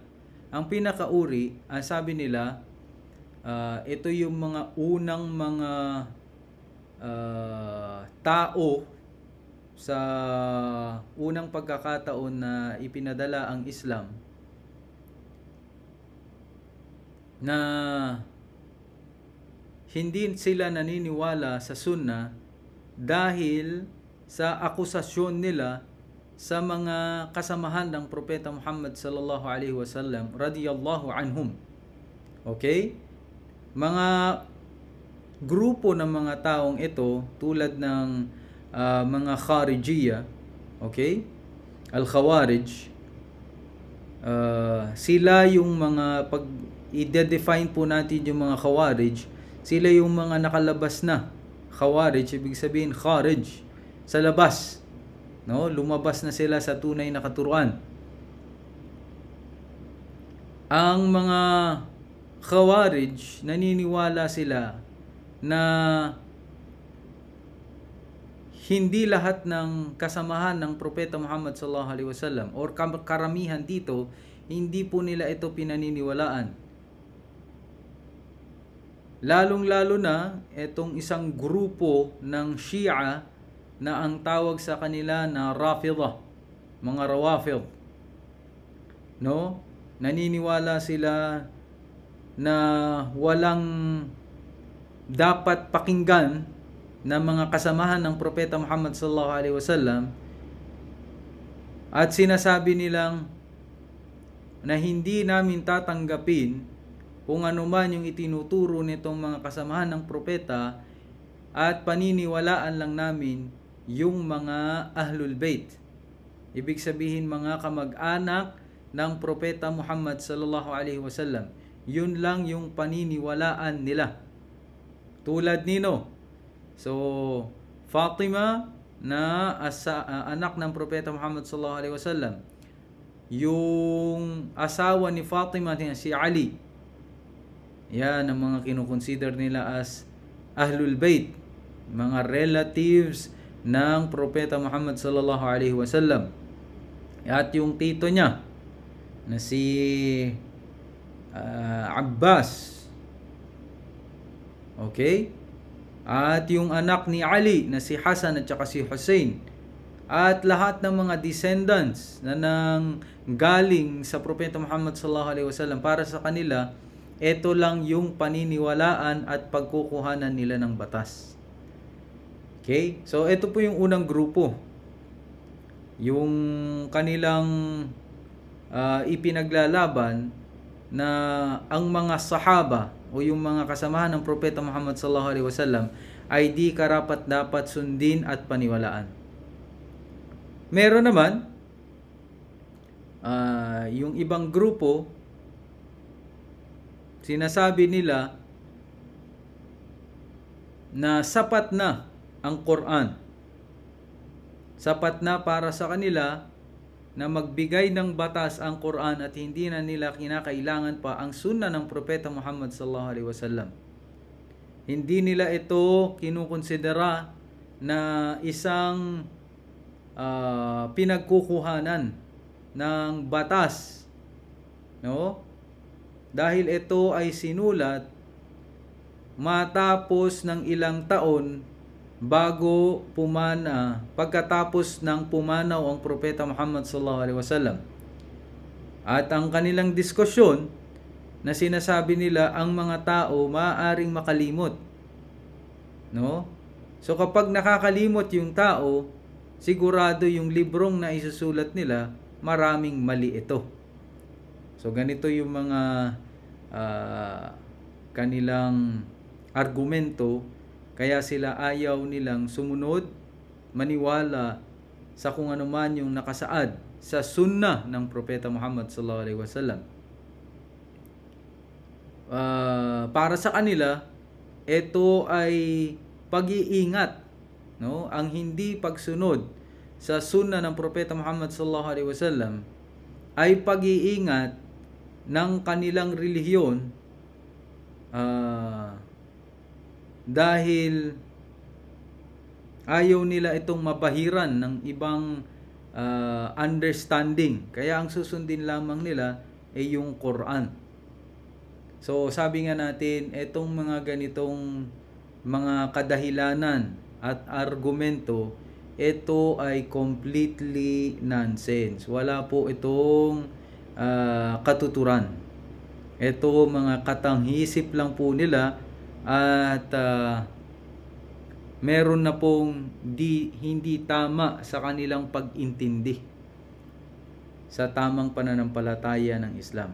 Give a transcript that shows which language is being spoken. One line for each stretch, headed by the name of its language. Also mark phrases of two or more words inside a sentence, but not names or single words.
Filipino: Ang pinakauri, ang sabi nila, ito yung mga unang mga tao sa unang pagkakataon na ipinadala ang Islam, na hindi sila naniniwala sa sunnah dahil sa akusasyon nila sa mga kasamahan ng Propeta Muhammad
Arabic: صلى الله عليه وسلم رضي الله عنهم.
Filipino: Okay? Mga grupo ng mga taong ito tulad ng mga Kharijiyya, okay? Al-Khawarij, sila yung mga, pag i-define po natin yung mga Khawarij, sila yung mga nakalabas na Khawarij, ibig sabihin Kharij, sa labas, no? Lumabas na sila sa tunay na katuruan. Ang mga Khawarij, naniniwala sila na hindi lahat ng kasamahan ng Propeta Muhammad
Arabic: صلى الله عليه وسلم
Filipino: or karamihan dito, hindi po nila ito pinaniniwalaan. Lalong-lalo na itong isang grupo ng Shia na ang tawag sa kanila na Rafidah, mga Rawafid. No? Naniniwala sila na walang dapat pakinggan na mga kasamahan ng Propeta Muhammad
Arabic: صلى الله عليه وسلم,
Filipino: at sinasabi nilang na hindi namin tatanggapin kung ano man yung itinuturo nitong mga kasamahan ng propeta, at paniniwalaan lang namin yung mga
Arabic: أهل البيت.
Filipino: Ibig sabihin mga kamag-anak ng Propeta Muhammad
Arabic: صلى الله عليه وسلم.
Filipino: Yun lang yung paniniwalaan nila. Tulad nino, so Fatima na anak ng Propeta Muhammad
Arabic: صلى الله عليه وسلم,
Filipino: yung asawa ni Fatima si Ali, yan ang mga kinukonsider nila as
Arabic: أهل البيت,
Filipino: mga relatives ng Propeta Muhammad
Arabic: صلى الله عليه وسلم.
Filipino: At yung tito niya na si Abbas, okay? At yung anak ni Ali na si Hasan at saka si Hussein, at lahat ng mga descendants na nang galing sa Propeta Muhammad
Arabic: صلى الله عليه وسلم,
Filipino: para sa kanila ito lang yung paniniwalaan at pagkukuhanan nila ng batas. Okay? So ito po yung unang grupo. Yung kanilang ipinaglalaban na ang mga sahaba o yung mga kasamahan ng Propeta Muhammad
Arabic: صلى الله عليه وسلم
Filipino: ay di karapat-dapat sundin at paniwalaan. Meron naman yung ibang grupo, sinasabi nila na sapat na ang Quran. Sapat na para sa kanila na magbigay ng batas ang Quran, at hindi na nila kinakailangan pa ang sunnah ng Propeta Muhammad
Arabic: صلى الله عليه وسلم.
Filipino: Hindi nila ito kinukonsidera na isang pinagkukuhanan ng batas, no? Dahil ito ay sinulat matapos ng ilang taon bago pagkatapos ng pumanaw ang Propeta Muhammad
Arabic: صلى الله عليه وسلم.
Filipino: At ang kanilang diskusyon na sinasabi nila, ang mga tao maaaring makalimot, no? So kapag nakakalimot yung tao, sigurado yung librong na isusulat nila, maraming mali ito. So ganito yung mga kanilang argumento, kaya sila ayaw nilang sumunod, maniwala sa kung ano man yung nakasaad sa sunnah ng Propeta Muhammad
Arabic: صلى الله عليه وسلم.
Filipino: Para sa kanila, ito ay pag-iingat, no? Ang hindi pagsunod sa sunnah ng Propeta Muhammad
Arabic: صلى الله عليه وسلم
Filipino: ay pag-iingat ng kanilang relihiyon, dahil ayaw nila itong mabahiran ng ibang understanding. Kaya ang susundin lamang nila ay yung Quran. So sabi nga natin, itong mga ganitong mga kadahilanan at argumento, ito ay
English: completely nonsense.
Filipino: Wala po itong katuturan. Ito mga katanghisip lang po nila, at meron na pong hindi tama sa kanilang pag-intindi sa tamang pananampalataya ng Islam.